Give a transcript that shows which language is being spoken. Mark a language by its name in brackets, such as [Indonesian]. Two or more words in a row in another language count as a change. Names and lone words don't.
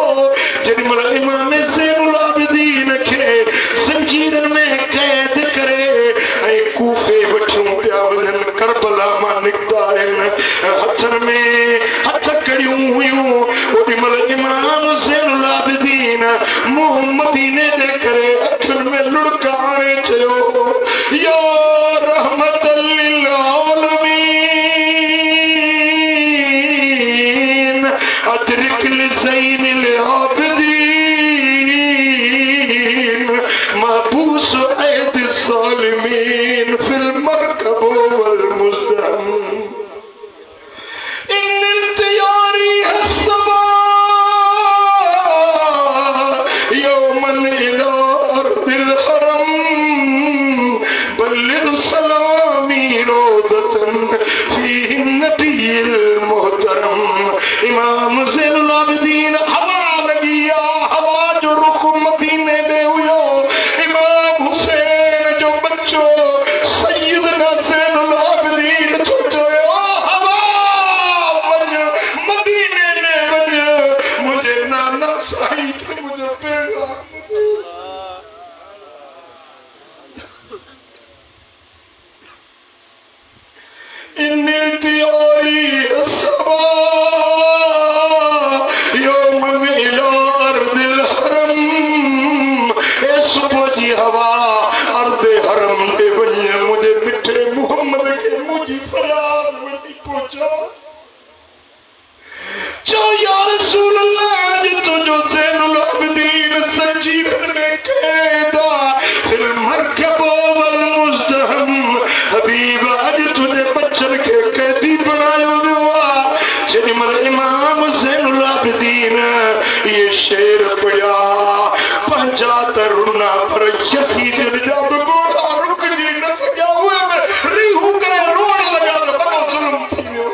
[Sindhi] जॾहिं इमाम ज़ैनुल आबिदीन खे जंजीरन में कैद करे ऐं कूफे वठूं पिया वञनि, करबला मां निकिता आहिनि, हथनि में हथ कड़ियूं हुयूं। ओॾी महिल इमाम ज़ैनुल आबिदीन मुंहुं मदीने ॾे करे अखियुनि में लुड़का आणे चयो, [Arabic] يا رحمة للعالمين أدرك لزين العابدين محبوس أيدي الظالمين في المركب والمزدحم. إن نلت يا صبا يوما إلى أرض الحرم بلغ سلامي روضة فيها النبي المحترم. [Sindhi] इमाम ज़ैनुल आबिदीन हवा लगी आ, हवा जो रुख मदीने दे हुयो। इमाम हुसैन जो बच्चो सैयदना ज़ैनुल आबिदीन जो चयो, हवा वञ मदीने में वञ, मुझे नाना साईं खे मुझे पैगाम। [Arabic] إن نلت يا صبا يوما إلى أرض الحرم. [Sindhi] ए सुबह जी हवा अर्दे हरम दे वञ, मुझे मिठे मोहम्मद के मुझी फरियाद वठी पहुंचा। चो [Arabic] يا رسول الله [Sindhi] अज तुझो ज़ैनुल आबिदीन जंजीर में कैदा [Arabic] في المركب والمزدحم. [Sindhi] हबीब अज तुझे बच्चन के कैदी बनायो वियो आ। जेॾी महिल इमाम ज़ैनुल आबिदीन ये शेर पढ़िया पंहिंजा त रुना पर यज़ीद जा बि ॻोढ़ा रुकजी न सघिया। उहे बि रीहूं करे रोअण लॻा त बड़ो ज़ुल्म थी वियो।